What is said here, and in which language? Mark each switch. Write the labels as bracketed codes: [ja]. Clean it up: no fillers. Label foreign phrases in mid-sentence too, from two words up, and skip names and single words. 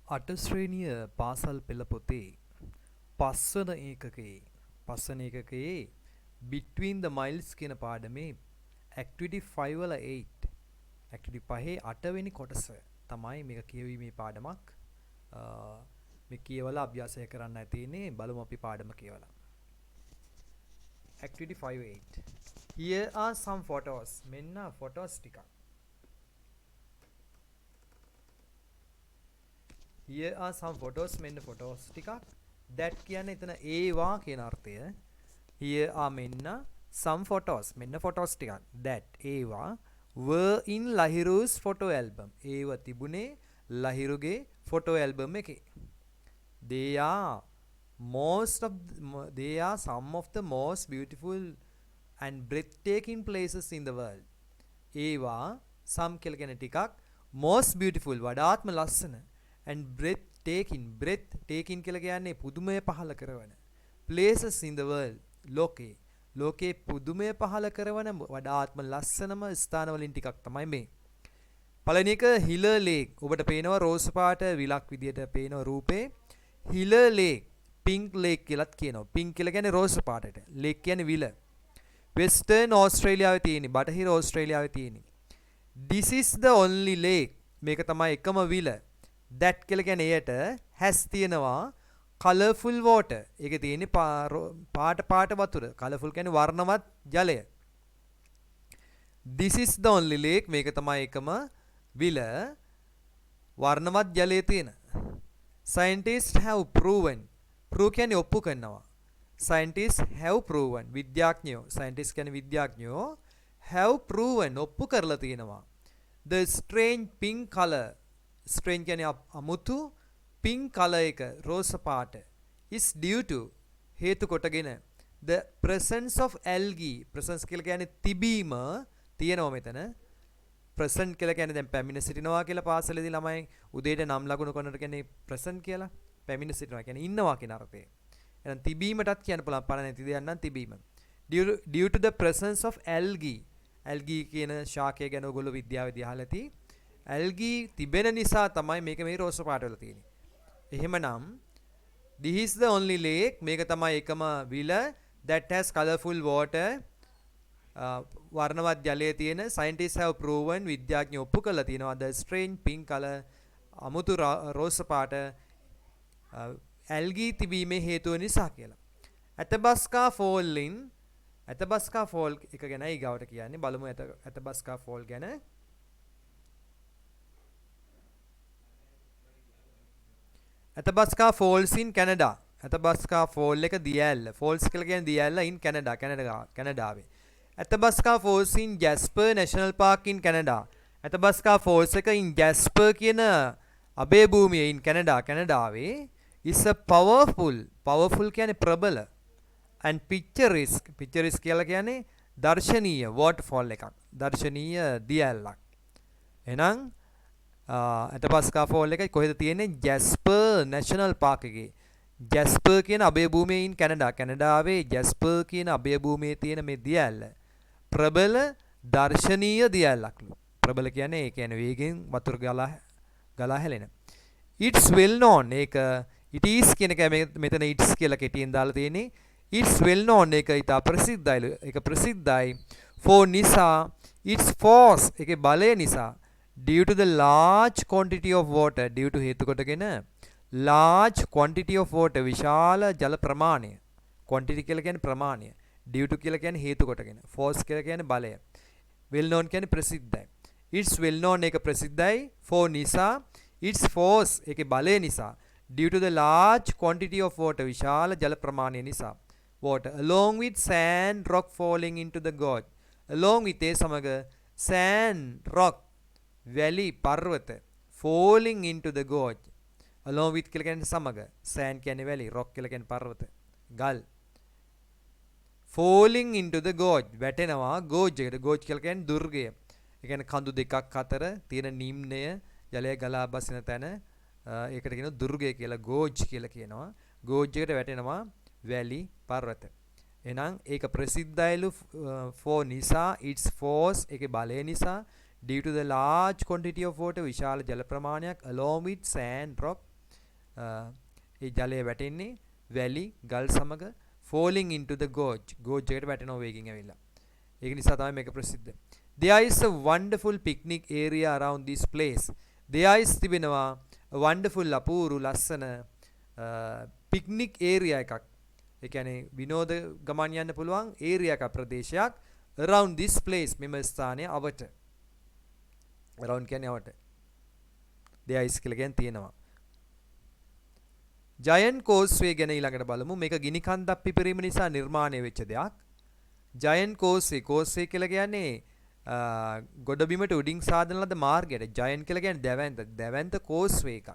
[si] අට ශ්‍රේණිය පාසල් පෙළ පොතේ පස්වන ඒකකයේ Between the Miles කියන පාඩමේ Activity 5 වල 8 Activity 5 8වෙනි කොටස තමයි මේක කියවීමේ පාඩමක්. මේ කියවලා අභ්‍යාසය කරන්න තියෙන්නේ. බලමු අපි පාඩම කියවලා. [en] Activity 5.8 Here are some photos. [si] මෙන්න photos ටිකක්. [en] Here are some photos. [si] මෙන්න photos ටිකක්. That කියන්නේ එතන ඒවා කියන අර්ථය. [en] Here are මෙන්න some photos. [si] මෙන්න photos ටිකක්. [en] That ඒවා were in Lahiru's photo album. [si] ඒව තිබුණේ ලහිරුගේ [en] photo album [si] එකේ. [en] They are some of the most beautiful and breathtaking places in the world. [si] ඒවා some කියලා කියන ටිකක් [en] most beautiful [si] වඩාත්ම ලස්සන [en] and breathtaking [si] කියලා කියන්නේ පුදුමය පහල කරවන [en] places in the world [si] ලෝකේ පුදුමය පහල කරවන වඩාත්ම ලස්සනම ස්ථානවලින් ටිකක් තමයි මේ. පළවෙනි එක හිලර් ලේක්. ඔබට පේනවා රෝස් පාට විලක් විදියට පේන රූපේ හිලර් ලේක් පින්ක් ලේක් කියලාත් කියනවා. පින්ක් කියලා කියන්නේ රෝස් පාටට. ලේක් කියන්නේ විල. වෙස්ටර්න් ඕස්ට්‍රේලියාවේ තියෙන. බටහිර ඕස්ට්‍රේලියාවේ තියෙන. [en] This is the only lake. [si] මේක තමයි එකම විල. That කියලා කියන්නේ එයට has තියෙනවා [en] colourful water. [si] ඒකේ තියෙන්නේ පාට වතුර. colourful කියන්නේ වර්ණවත් ජලය. [en] This is the only lake. [si] මේක තමයි එකම විල. වර්ණවත් ජලය තියෙන. [en] Scientists have proven. [si] prove කියන්නේ ඔප්පු කරනවා. [en] Scientists have proven. [si] විද්‍යාඥයෝ. scientists කියන්නේ විද්‍යාඥයෝ [en] have proven [si] ඔප්පු කරලා තියෙනවා. [en] The strange pink color. strange [si] කියන්නේ අමුතු [en] pink color [si] එක රෝස පාට [en] is due to [si] හේතු කොටගෙන [en] the presence of algae. [si] presence කියලා කියන්නේ තිබීම තියෙනවා මෙතන. present කියලා කියන්නේ දැන් පැමිණ සිටිනවා කියලා පාසලේදී ළමයි උදේට නම් ලකුණු කරනකොට කියන්නේ present කියලා. පැමිණ සිටිනවා කියන්නේ ඉන්නවා කියන අර්ථය. එහෙනම් තිබීමටත් කියන්න පුළුවන් පණ නැති දෙයක් නම් තිබීම. [en] due to the presence of algae. [si] algae කියන ශාකය ගැන ඔයගොල්ලෝ විද්‍යාවේදී අහලා ඇති. algae තිබෙන නිසා තමයි මේක මේ රෝස පාට වල තියෙන්නේ. [en] එහෙමනම් this is the only lake. [si] මේක තමයි එකම විල [en] that has colorful water. [si] වර්ණවත් ජලය තියෙන. [en] scientists have proven. [si] විද්‍යාඥයෝ ඔප්පු කරලා තියෙනවා [en] the strange pink color [si] අමුතු රෝස පාට algae තිබීමේ හේතුව නිසා කියලා. Athabasca Fall in Athabasca Fall එක ගැන ඊගාවට කියන්නේ. බලමු Athabasca Fall ගැන. [en] Athabasca Falls in Canada. [si] Athabasca Fall එක දියැල්ල. Falls කියලා කියන්නේ දියැල්ල [en] in Canada. [si] කැනඩාවේ. [en] Athabasca Falls in Jasper National Park in Canada. [si] Athabasca Falls එක in Jasper කියන අභය භූමිය [en] in Canada [si] කැනඩාවේ [en] is a powerful [si] කියන්නේ ප්‍රබල [en] and picturesque [si] කියලා කියන්නේ දර්ශනීය waterfall එකක්. දර්ශනීය දියැලක්. එහෙනම් Athabasca Fall එක කොහෙද තියෙන්නේ? Jasper National Park එකේ. Jasper කියන අභය භූමියේ [en] in Canada. [si] කැනඩාවේ Jasper කියන අභය භූමියේ තියෙන මේ දියැල ප්‍රබල දර්ශනීය දියැලක්ලු. ප්‍රබල කියන්නේ ඒ කියන්නේ වේගෙන් වතුර ගලා හැලෙන. [en] It's well known. [si] ඒක [en] it is [si] කියන එක මෙතන it's කියලා කෙටියෙන් දාලා තියෙන්නේ. [en] It's well known. [si] ඒක ඉතා ප්‍රසිද්ධයි. ඒක ප්‍රසිද්ධයි for නිසා [en] its force. [si] ඒකේ බලය නිසා [en] due to the large quantity of water. due to [si] හේතු කොටගෙන [en] large quantity of water [si] විශාල ජල ප්‍රමාණය. quantity කියලා කියන්නේ ප්‍රමාණය. [en] due to [si] කියලා කියන්නේ හේතු කොටගෙන. force කියලා කියන්නේ බලය. [en] well known [si] කියන්නේ ප්‍රසිද්ධයි. [en] It's well known [si] එක ප්‍රසිද්ධයි [en] for නිසා its force [si] ඒකේ බලය නිසා [en] due to the large quantity of water [si] විශාල ජල ප්‍රමාණය නිසා [en] water along with sand rock falling into the gorge along with [si] ඒ සමග [en] sand rock [si] වැලි පර්වත [en] falling into the gorge along with [si] කියලා කියන්නේ සමග [en] sand [si] කියන්නේ වැලි [en] rock [si] කියලා කියන්නේ පර්වත ගල් [en] falling into the gorge [si] වැටෙනවා gorge එකට gorge කියලා කියන්නේ දුර්ගය. ඒ කියන්නේ කඳු දෙකක් අතර තියෙන නිම්නය ජලය ගලා බසින තැන ඒකට කියනවා දුර්ගය කියලා gorge කියලා කියනවා. gorge එකට වැටෙනවා වැලි පර්වත. එහෙනම් ඒක ප්‍රසිද්ධයිලු for නිසා [en] its force [si] ඒකේ බලය නිසා [en] due to the large quantity of water [si] විශාල ජල ප්‍රමාණයක් [en] along with sand rock [si] ඒ ජලය වැටෙන්නේ වැලි ගල් සමග [en] falling into the gorge [si] එකට වැටෙනවා වේගින් ඇවිල්ලා. ඒක නිසා තමයි මේක ප්‍රසිද්ධ. [en] There is a wonderful picnic area around this place. There is තිබෙනවා a wonderful [si] අපූරු ලස්සන [en] picnic area එකක්. [si] ඒ කියන්නේ විනෝද ගමන් යන්න පුළුවන් area එකක් ප්‍රදේශයක් [en] around this place [si] මෙම ස්ථානයේ අවට. around කියන්නේ අවට. [en] there is [si] කියලා කියන්නේ තියෙනවා. ජයන්ට් කෝස්වේ ගැන ඊළඟට බලමු. මේක ගිනි කන්දක් පිපිරීම නිසා නිර්මාණය වෙච්ච දෙයක්. ජයන්ට් කෝස්වේ කියලා කියන්නේ ගොඩබිමට උඩින් සාදන ලද මාර්ගයට. ජයන්ට් කියලා කියන්නේ දැවැන්ත කෝස්වේ එකක්.